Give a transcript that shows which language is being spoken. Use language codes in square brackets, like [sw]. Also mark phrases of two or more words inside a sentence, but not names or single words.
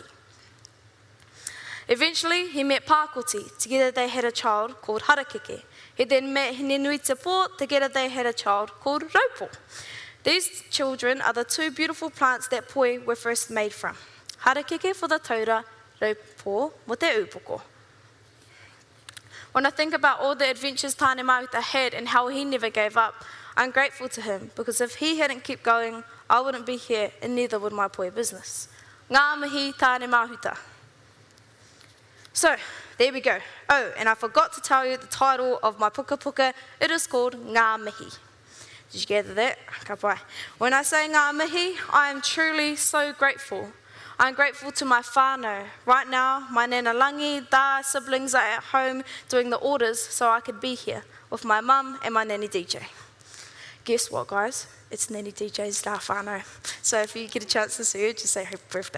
[en] Eventually, he met Pākoti. Together they had a child called Harakeke. He then met Hinenui Te Pō. Together they had a child called Raupo. These children are the 2 beautiful plants that poi were first made from. [mi] Harakeke [en] for the [mi] taura, Raupo mo te upoko. [en] When I think about all the adventures Tāne Mahuta had and how he never gave up, I'm grateful to him, because if he hadn't kept going, I wouldn't be here and neither would my poi business. [mi] Ngā mihi Tāne Mahuta. [en] So, there we go. Oh, and I forgot to tell you the title of my puka. It is called Ngā mihi. Did you gather that? [mi] Ka pai. [en] When I say [mi] ngā mihi, [en] I am truly so grateful. I'm grateful to my whānau. Right now, my nana langi, da siblings are at home doing the orders so I could be here with my mum and my nanny DJ. Guess what, guys? It's Nanny DJ's da whānau. So if you get a chance to see her, just say happy birthday.